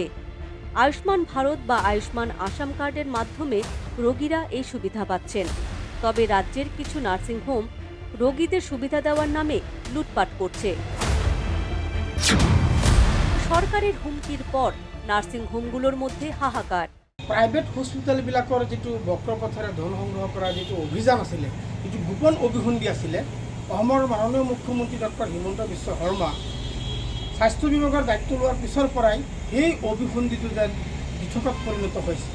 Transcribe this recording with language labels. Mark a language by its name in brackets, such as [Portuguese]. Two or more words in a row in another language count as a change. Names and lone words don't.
[Bangla] আয়ুষ্মান ভারত বা আয়ুষ্মান আসাম কার্ডের মাধ্যমে রোগীরা এই সুবিধা পাচ্ছেন। তবে রাজ্যের কিছু নার্সিংহোম রোগীদের সুবিধা দেওয়ার নামে লুটপাট করছে। সরকারের হুমকির পর নার্সিংহোমগুলোর মধ্যে হাহাকার। [English] private hospitalবিলাকৰ [Assamese] যিটো বক্ৰপথেৰে ধন সংগ্ৰহ কৰা যিটো অভিযান আছিলে, যিটো গোপন অভিসন্ধি আছিলে, অসমৰ মাননীয় মুখ্যমন্ত্ৰী ডক্টৰ হিমন্ত বিশ্ব শৰ্মা স্বাস্থ্য বিভাগৰ দায়িত্ব লোৱাৰ পিছৰ পৰাই সেই অভিসন্ধিটো যেন দিঠকত পৰিণত হৈছে।